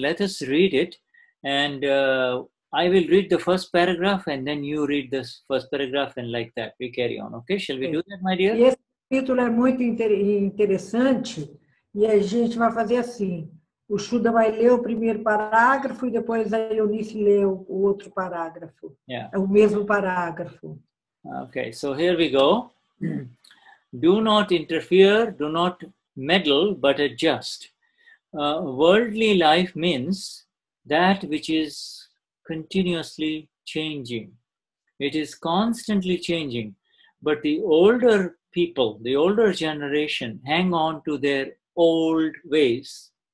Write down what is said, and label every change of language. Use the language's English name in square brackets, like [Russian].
[English] Let us read it, and I will read the first paragraph, and then you read the first paragraph, and like that we carry on. Okay, shall we do that, my dear? [Portuguese] E esse capítulo é muito interessante, e a gente vai fazer assim. O Shuddha vai ler o primeiro parágrafo e depois a Eunice lê o outro parágrafo. [English] Yeah. [Portuguese] É o mesmo parágrafo. [English] Okay, so here we go. Do not interfere, do not meddle, but adjust. Worldly life means that which is continuously changing. It is constantly changing. But the older people, the older generation, hang on to their old ways.